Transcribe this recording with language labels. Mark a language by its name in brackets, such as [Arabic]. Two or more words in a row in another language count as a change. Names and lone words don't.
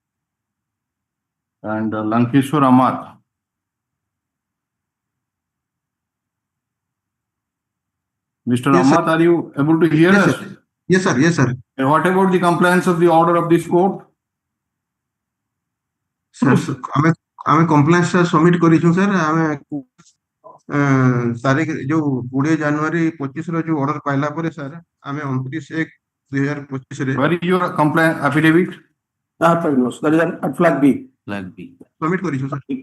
[English] And Lankeshwar Ahmad. Mr. Yes, sir. Ahmad, are you able to hear Yes, us? sir. Yes, sir. Yes, sir. And what about the compliance of the order of this court? Sir, [Odia] ଆମେ [English] compliance submit [Odia] କରିଛୁ ସାର୍ ଆମେ ତାରିଖ ଯୋଉ 20 ଜାନୁଆରୀ 25 ର ଯୋଉ ଅର୍ଡର ପାଇଲା ପରେ ସାର୍ ଆମେ 29/1/2025 ରେ [English] Where is your compliance affidavit? That is at flag B. [Odia] ସବମିଟ୍ କରିଛୁ ସାର୍।